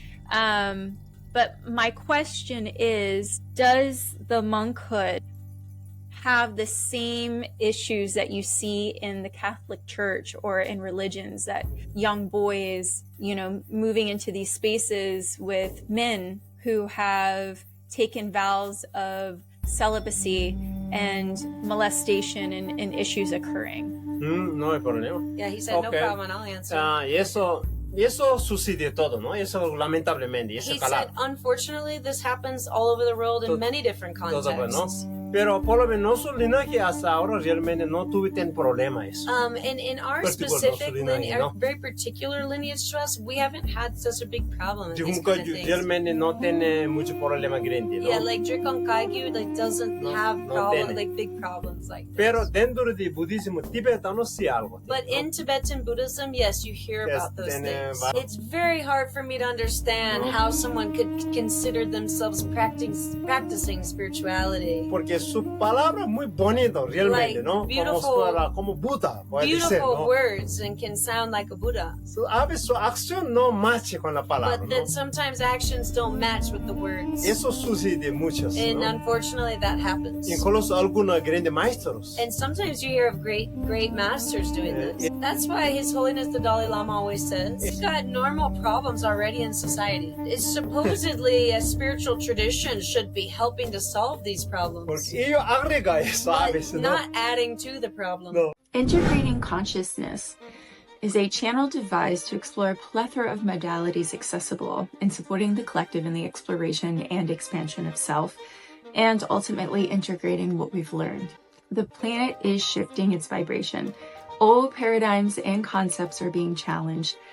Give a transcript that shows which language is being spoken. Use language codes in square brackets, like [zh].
[en] But my question is, does the monkhood have the same issues that you see in the Catholic Church or in religions, that young boys, moving into these spaces with men who have taken vows of celibacy and molestation and issues occurring? [es] No hay problema. [en] Yeah, he said no problem, I'll answer. [es] Y eso sucede todo, ¿no? Eso lamentablemente. Eso [en] he said, unfortunately, this happens all over the world in many different contexts. [es] Pero por lo menos su linaje hasta ahora realmente no tuvieron problema eso. [en] In our specific very particular lineage to us, we haven't had such a big problem. [es] Drikung Kagyu realmente no tiene mucho problema grande, ¿no? [en] Yeah, like Drikung Kagyu doesn't have big problems like this. [es] Pero dentro de budismo tibetano sí algo. [en] But in Tibetan Buddhism, yes, you hear about those things. It's very hard for me to understand how someone could consider themselves practicing spirituality. [es] Porque su palabra es muy bonito realmente, ¿no? Como Buda, [en] beautiful words and can sound like a Buddha. [es] A veces su acción no matcha con la palabra. [en] But then sometimes actions don't match with the words. [es] Eso sucede muchas. [en] And unfortunately that happens. [es] Incluso algunos grandes maestros. [en] And sometimes you hear of great masters doing this. That's why His Holiness the Dalai Lama always says, you've got normal problems already in society. It's supposedly a spiritual tradition should be helping to solve these problems. [es] Porque ellos agrega eso a veces, ¿no? [en] Not adding to the problem. No. Integrating consciousness is a channel devised to explore a plethora of modalities accessible in supporting the collective in the exploration and expansion of self, and ultimately integrating what we've learned. The planet is shifting its vibration. Old paradigms and concepts are being challenged.